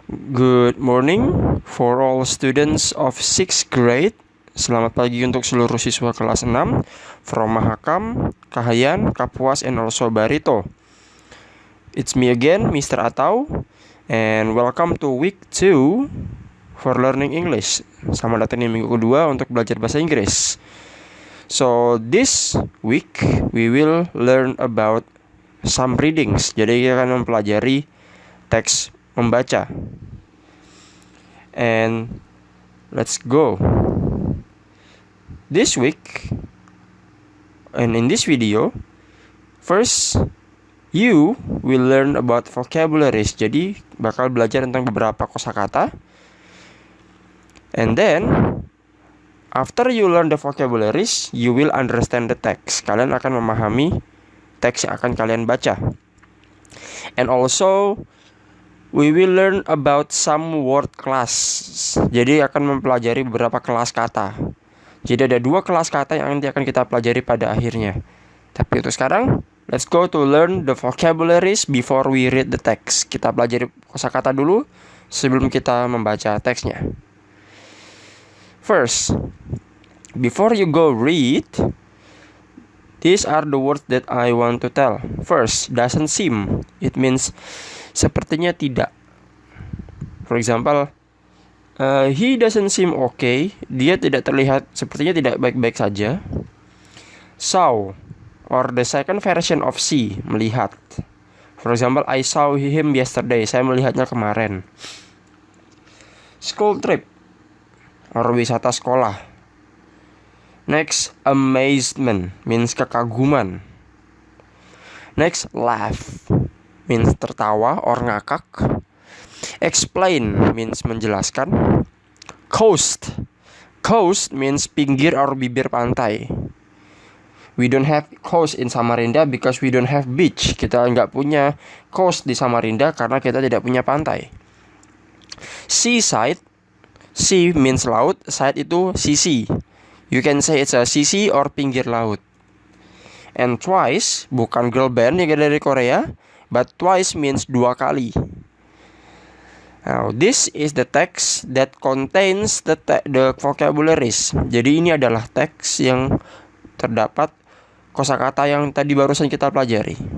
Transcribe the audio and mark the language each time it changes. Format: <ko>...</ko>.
<en>Good morning for all students of 6th grade.</en> <id>Selamat pagi untuk seluruh siswa kelas 6 from Mahakam, Kahayan, Kapuas, and also Barito.</id> <en>It's me again, Mr. Atau, and welcome to week 2 for learning English.</en> <id>Selamat datang di minggu kedua untuk belajar bahasa Inggris.</id> <en>So this week we will learn about some readings.</en> <id>Jadi kita akan mempelajari teks membaca.</id> <en>And let's go. This week and in this video, first you will learn about vocabularies.</en> <id>Jadi bakal belajar tentang beberapa kosakata.</id> <en>And then after you learn the vocabularies, you will understand the text.</en> <id>Kalian akan memahami teks yang akan kalian baca.</id> <en>And also we will learn about some word class.</en> <id>Jadi akan mempelajari beberapa kelas kata. Jadi ada 2 kelas kata yang nanti akan kita pelajari pada akhirnya. Tapi untuk sekarang,</id> <en>let's go to learn the vocabularies before we read the text.</en> <id>Kita pelajari kosakata dulu sebelum kita membaca teksnya.</id> <en>First, before you go read, these are the words that I want to tell. First, doesn't seem. It means</en> <id>sepertinya tidak.</id> <en>For example, he doesn't seem okay.</en> <id>Dia tidak terlihat, sepertinya tidak baik-baik saja.</id> <en>Saw, or the second version of see, melihat. For example, I saw him yesterday.</en> <id>Saya melihatnya kemarin.</id> <en>School trip,</en> <id>or wisata sekolah.</id> <en>Next, amazement means kekaguman. Next, laugh means</en> <id>tertawa or ngakak.</id> <en>Explain means menjelaskan. Coast means</en> <id>pinggir or bibir pantai.</id> <en>We don't have coast in Samarinda because we don't have beach.</en> <id>Kita nggak punya coast di Samarinda karena kita tidak punya pantai.</id> <en>Seaside, sea means laut, side itu sisi. You can say it's a</en> <id>sisi or pinggir laut.</id> <en>And twice,</en> <id>bukan girl band yang dari Korea,</id> <en>but twice means</en> <id>2 kali.</id> <en>Now, this is the text that contains the vocabularies.</en> <id>Jadi ini adalah teks yang terdapat kosakata yang tadi barusan kita pelajari.</id>